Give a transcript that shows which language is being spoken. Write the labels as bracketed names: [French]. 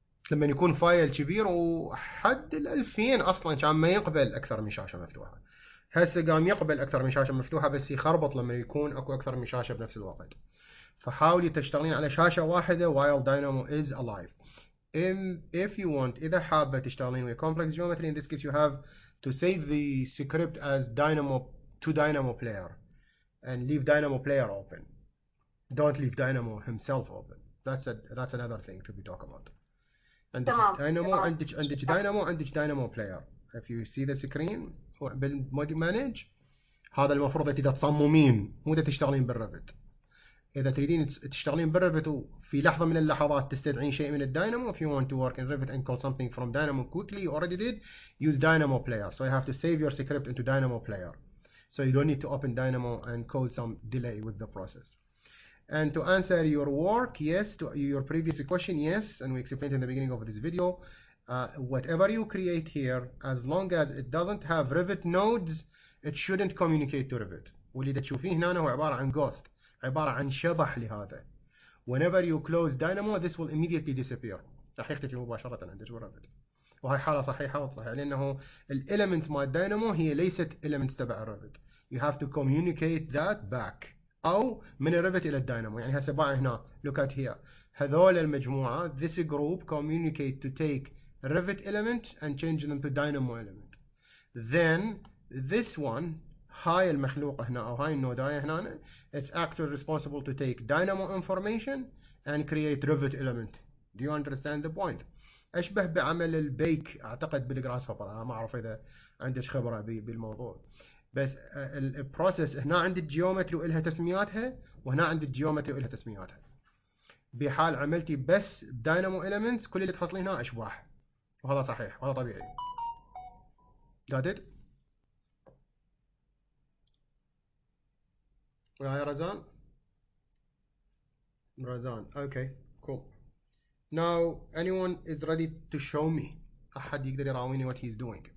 [Arabic] لما يكون فايل كبير وحد ال 2000 اصلا كان ما يقبل اكثر من شاشه مفتوحه. هسه قام يقبل اكثر من شاشه مفتوحه، بس يخربط لما يكون اكو اكثر من شاشه بنفس الوقت. فحاولي تشتغلين على شاشه واحده [English] while Dynamo is alive. If you want، [Arabic] اذا حابه تشتغلين [English] with complex geometry, in this case you have to save the script as Dynamo player and leave Dynamo player open. Don't leave Dynamo himself open. That's another thing to be talked about. [Arabic] عندك داينامو، عندك داينامو، عندك داينامو بلاير. [English] If you see the screen [Arabic] بالمودي مانج، هذا المفروض اذا تصممين مو اذا تشتغلين بالريفت. اذا تريدين تشتغلين بالريفت وفي لحظه من اللحظات تستدعين شيء من الداينامو، [English] if you want to work in Revit and call something from Dynamo quickly, you already did, use Dynamo player. So you have to save your script into Dynamo player, so you don't need to open Dynamo and cause some delay with the process. And to answer your work, yes, to your previous question, yes, and we explained in the beginning of this video, whatever you create here, as long as it doesn't have Revit nodes, it shouldn't communicate to Revit. [Arabic] واللي تشوفيه هنا هو عبارة عن ghost، عبارة عن شبح لهذا. [English] Whenever you close Dynamo, this will immediately disappear. [Arabic] راح يختفي مباشرة عندك بالريفت. وهي حالة صحيحة واضحة، لأنه الإليمنتس مال داينامو هي ليست إليمنتس تبع الريفت. [English] You have to communicate that back. [Arabic] او من الريفت الى الداينامو. يعني هسه باعي هنا [English] look at here، [Arabic] هذول المجموعه [English] this group communicate to take Revit element and change them to Dynamo element. Then this one، [Arabic] هاي المخلوقه هنا او هاي النودايه هنا، [English] it's actually responsible to take Dynamo information and create Revit element. Do you understand the point؟ [Arabic] اشبه بعمل البيك اعتقد بالجراس هوبر. ما اعرف اذا عندك خبره بالموضوع، بس البروسيس هنا عند الجيومتري والها تسمياتها، وهنا عند الجيومتري والها تسمياتها. بحال عملتي بس داينامو اليمنتس، كل اللي تحصلين هنا اشباح، وهذا صحيح وهذا طبيعي. [English] Got it؟ يا رزان؟ رزان، okay, cool. Now anyone is ready to show me؟ [Arabic] أحد يقدر يراويني [English] what he's doing؟